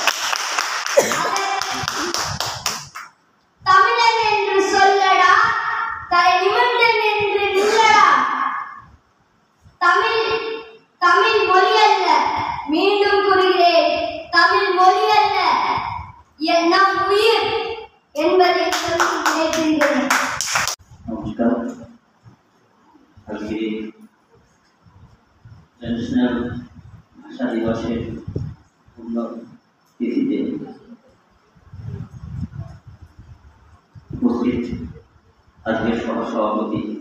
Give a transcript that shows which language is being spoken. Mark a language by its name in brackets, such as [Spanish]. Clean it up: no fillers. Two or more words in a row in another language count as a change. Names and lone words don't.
[Tamil] தமிழன் என்று சொல்லடா, தலை நிமிர்ந்து நின்று நில்லடா. தமிழ் மொழி அல்ல, மீண்டும் கூறுகிறேன், தமிழ் மொழி அல்ல, நம் உயிர் என்பதை சொல்லி நினைக்கின்றேன். [Bangla] নমস্কার। আজকে ন্যাশনাল ভাষা দিবসের তিথিতে উপস্থিত আজকের সভাপতি